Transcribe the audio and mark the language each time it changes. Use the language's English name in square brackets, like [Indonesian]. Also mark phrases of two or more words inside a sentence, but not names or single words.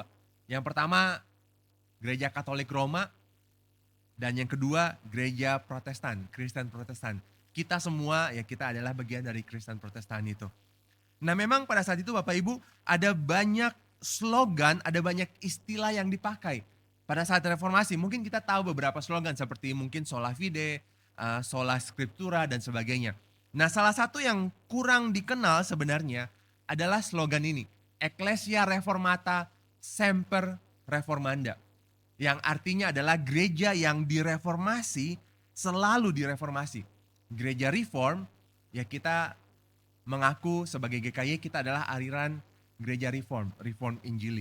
[Indonesian] Yang pertama gereja Katolik Roma, dan yang kedua gereja Protestan, Kristen Protestan. Kita semua ya kita adalah bagian dari Kristen Protestan itu. Nah memang pada saat itu Bapak Ibu ada banyak slogan, ada banyak istilah yang dipakai. Pada saat reformasi mungkin kita tahu beberapa slogan seperti mungkin [Latin] sola fide, sola scriptura [Indonesian] dan sebagainya. Nah salah satu yang kurang dikenal sebenarnya adalah slogan ini. [Latin] Ecclesia Reformata Semper Reformanda. [Indonesian] Yang artinya adalah gereja yang direformasi selalu direformasi. Gereja reform ya kita mengaku sebagai GKY kita adalah aliran gereja reform, reform Injili.